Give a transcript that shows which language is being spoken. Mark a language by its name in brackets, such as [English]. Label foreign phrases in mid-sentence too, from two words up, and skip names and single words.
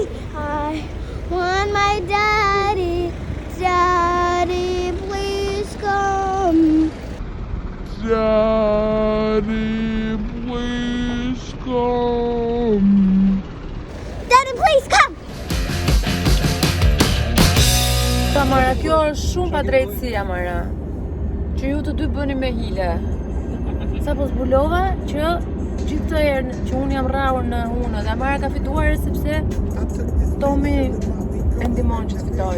[English] I want my daddy. Daddy, please come. Daddy, please come. Daddy, please come. [Albanian] Tamara, kjo është shumë pa drejtësi, Amara. Që ju të dy bëni me hile. Sa po zbulova që gjithë të herë që unë jam rrahur në hunë dhe Amara ka fituar sepse Tomi e ndihmon që të fitoj.